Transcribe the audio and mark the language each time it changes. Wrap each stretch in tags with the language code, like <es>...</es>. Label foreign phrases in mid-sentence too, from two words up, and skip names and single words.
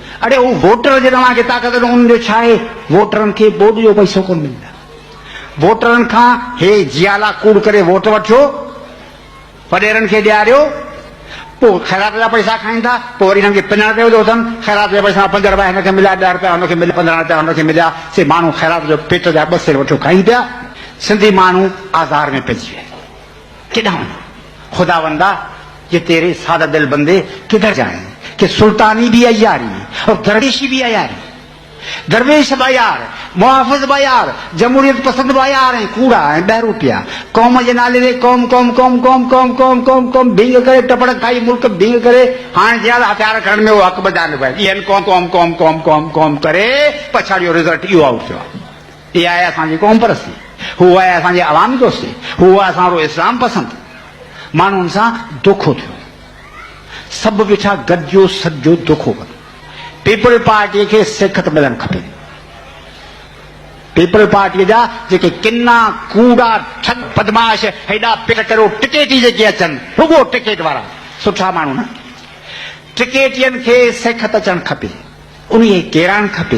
<sd>अड़े हू वोटर जे तव्हांखे ताक़त उनजो छा आहे, वोटरनि खे बोर्ड जो पैसो कोन मिलंदा, वोटरनि खां हे जियाला कूड़ करे वोट वठियो, वॾेरनि खे ॾियारियो, पोइ ख़ैरात जा पैसा खाईंदा, पोइ वरी हिननि खे पिनण ते विधो अथनि, ख़ैरात जा पैसा 5 रुपया हिनखे मिलिया, 10 रुपया हुनखे मिलिया, 15 रुपया हुनखे मिलिया, से माण्हू ख़ैरात जो पेट जा 2 सेर वठो खाई पिया। सिंधी माण्हू आज़ार में पइजी विया, केॾां वञो</sd> <ur>خداوندا، یہ تیرے سادہ دل بندے کدھر جائے، کہ سلطانی بھی عیاری اور درویشی بھی عیاری,</ur> <sd>दरवेश बयार, मुहाफिज बयार, जमहूरियत पसंद बयार है, कूड़ा है, बहरूपिया कौम जे नाले ते कौम कौम कौम कौम कौम कौम कौम कौम भींग करे टपड़ खाई मुल्क भींग करे, हाणे ज्यादा हथियार खणण में वो हक़ बजान पिया, इहनि कौम कौम कौम कौम कौम कौम करे पछाड़ियो रिज़ल्ट इहो आउट थियो आहे। इहा आहे असांजी क़ौम परस्ती, हू आहे असांजे अवामी दोस्ती, हू आहे असांजो इस्लाम पसंद। माण्हुनि सां धोखो थियो, सभु वेठा गॾिजो सॼो धोखो कनि। पीपल पार्टीअ खे सिखत मिलणु खपे, पीपल पार्टीअ जा जेके किना कूड़ा ठग बदमाश हेॾा पेट करो टिकेटी जेके अचनि, रुगो टिकेट वारा सुठा माण्हू न, टिकेटियनि खे सिखत अचणु खपे, उन केराइणु खपे।</sd>